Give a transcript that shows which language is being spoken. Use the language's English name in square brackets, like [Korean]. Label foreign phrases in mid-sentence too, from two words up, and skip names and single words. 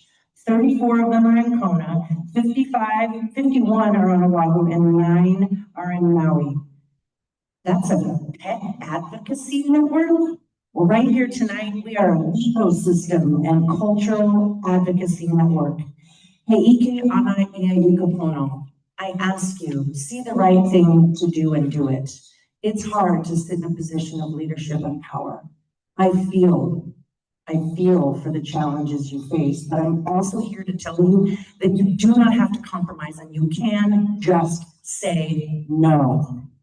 [English] 34 of them are in Kona, 51 are on Oahu, and 9 are in Maui. That's a pet advocacy network? Well, right here tonight, we are an ecosystem and cultural advocacy network. [Hawaiian] Heike ana ia ikapono. [English] I ask you, see the right thing to do and do it. It's hard to sit in a position of leadership and power. I feel for the challenges you face, but I'm also here to tell you that you do not have to compromise and you can just say no.